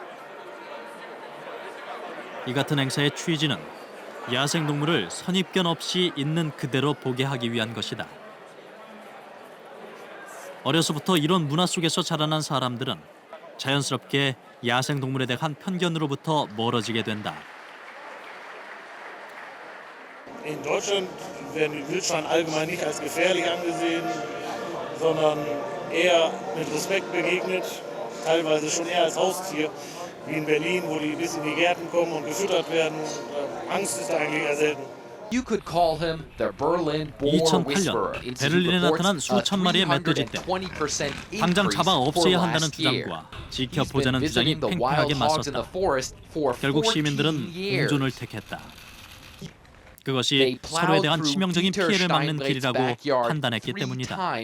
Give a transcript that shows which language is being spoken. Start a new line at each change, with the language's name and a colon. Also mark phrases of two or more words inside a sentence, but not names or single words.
Korean: 이 같은 행사의 취지는 야생동물을 선입견 없이 있는 그대로 보게 하기 위한 것이다. 어려서부터 이런 문화 속에서 자라난 사람들은 자연스럽게 야생동물에 대한 편견으로부터 멀어지게 된다.
German: In Deutschland werden Wildschweine allgemein nicht als gefährlich angesehen, sondern eher mit Respekt begegnet, teilweise schon eher als Haustier, wie in Berlin, wo die bis in die Gärten kommen und gefüttert werden. Angst ist da eigentlich eher selten.
Korean: 2008년 베를린에 나타난 수천 마리의 멧돼지들. 당장 잡아 없애야 한다는 주장과 지켜보자는 주장이 팽팽하게 맞섰다. 결국 시민들은 공존을 택했다. 그것이 서로에 대한 치명적인 피해를 막는 길이라고 판단했기 때문이다.